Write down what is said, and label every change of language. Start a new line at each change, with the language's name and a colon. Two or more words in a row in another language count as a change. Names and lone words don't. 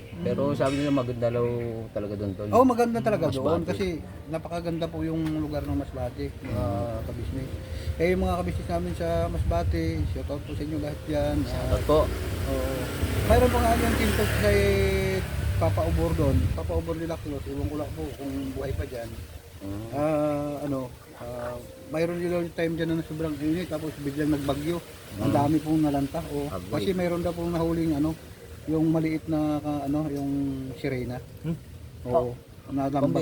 Filipino: Pero sabi nila maganda daw talaga doon tol. Oo, maganda talaga doon Masbate. kasi napakaganda po yung lugar ng Masbate, mga kabisnes. Kaya yung mga kabisnes namin sa Masbate, shout out po sa inyo lahat yan. Shoutout po. Oo. Mayroon pa nga yung tintok kay Papa Ubor doon, Papa Ubor de la Cruz, iwan ko lang po kung buhay pa dyan. Mayroon yung time dyan na sobrang init tapos biglang nagbagyo. Ang dami pong nalanta. O, Agoy. kasi mayroon daw pong nahuling yung maliit na yung sirena. Oo. Nalambat